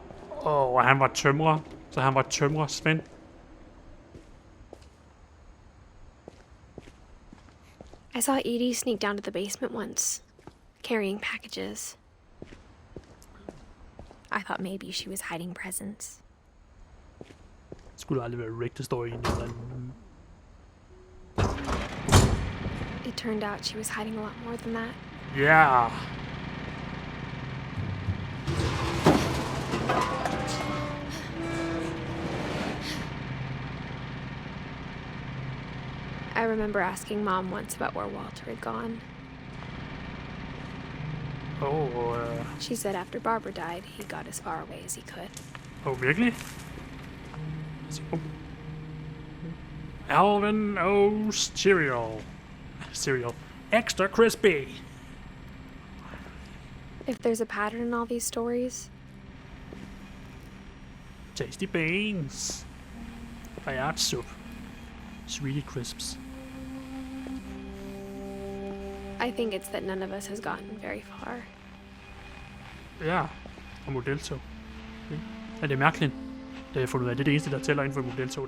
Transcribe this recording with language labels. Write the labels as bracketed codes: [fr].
[da] Og han var tømrer. Så han var tømrer, Sven. [en] I saw Edie sneak down to the basement once, carrying packages. I thought maybe she was hiding presents. [da] Skulle aldrig være Rick, der står i en eller anden... [en] It turned out she was hiding a lot more than that. Yeah. I remember asking Mom once about where Walter had gone. She said after Barbara died, he got as far away as he could. [da] Virkelig? [en] Alvin O's cereal. Extra crispy. If there's a pattern in all these stories... Tasty beans. Bayard soup. Sweetie crisps. I think it's that none of us has gotten very far. [da] Ja, og modeltog. Ja, det er mærkeligt. Det har jeg fundet ud af. Det er det eneste, der tæller inden for modeltog.